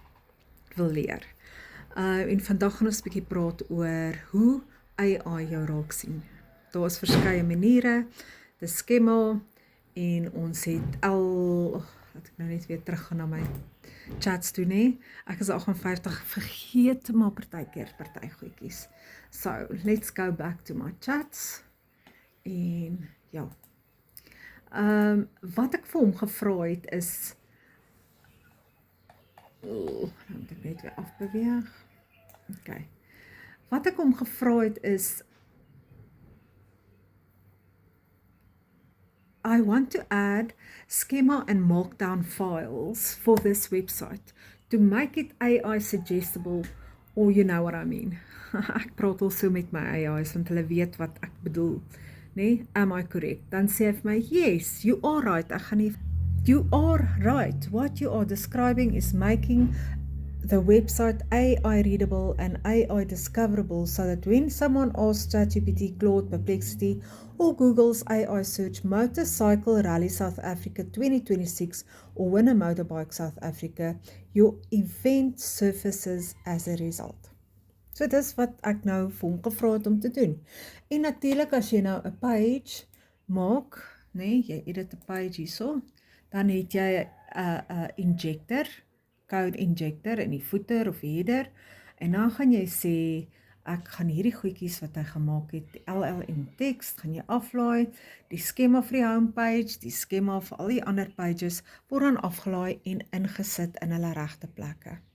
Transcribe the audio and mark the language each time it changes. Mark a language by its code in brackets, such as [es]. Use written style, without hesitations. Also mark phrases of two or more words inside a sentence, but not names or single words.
[af] En vandag gaan ons 'n bietjie praat oor hoe AI jou raak sien. Daar is verskeie maniere, dis skema, en ons het laat ek nou net weer teruggaan na my chats toe, nee. Ek is 58, vergeet maar party goedjies. [en] So, let's go back to my chats. En ja. [af] Wat ek vir hom gevra het is, nou moet ek net weer afbeweeg. Okay. Wat ek hom gevra het is, [en] I want to add schema and markdown files for this website to make it AI suggestible, or you know what I mean. [af] Ek praat al so met my AI's, want hulle weet wat ek bedoel. Nee, [en] am I correct? [af] Dan sê hy vir my, [en] yes, you are right. You are right. What you are describing is making the website AI readable and AI discoverable, so that when someone asks ChatGPT, Claude, Perplexity, or Google's AI search Motorcycle Rally South Africa 2026 or win a motorbike South Africa, your event surfaces as a result. [af] So dis wat ek nou vir hom gevra het om te doen. En natuurlik as jy nou 'n page maak, nee, jy edit 'n page hierso, dan het jy 'n injector, [en] code injector [af] in die footer of header, en dan gaan jy sê, ek gaan hierdie goedjies wat hy gemaak het, die LLM tekst, gaan jy aflaai, die skema vir die homepage, die skema vir al die ander pages, word dan afgelaai en ingesit in hulle regte plekke.